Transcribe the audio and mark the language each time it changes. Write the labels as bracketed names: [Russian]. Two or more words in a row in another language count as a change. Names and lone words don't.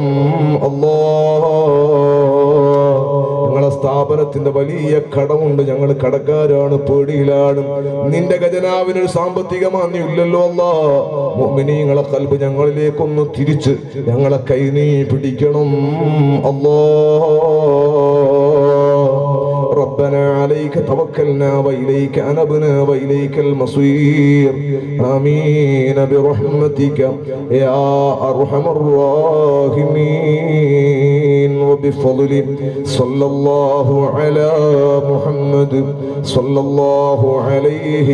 [Malayalam] അല്ലാഹ് ഞങ്ങളെ സ്ഥാപനത്തിന്റെ വലിയ കടമുണ്ട്, ഞങ്ങൾ കടക്കാരാണ്, പേടിയിലാണ്. നിന്റെ ഖജനാവിനൊരു സാമ്പത്തിക മാന്യം ഇല്ലല്ലോ. അല്ലാഹ് മുഅ്മിനീങ്ങളെ ഖൽബ് ഞങ്ങളിലേക്കൊന്ന് തിരിച്ച് ഞങ്ങളെ കൈ നീ പിടിക്കണം. [Arabic] അല്ലാഹ് ربنا عليك توكلنا وإليك أنبنا وإليك المصير آمين برحمتك يا أرحم الراحمين وبفضل صلى الله على محمد صلى الله عليه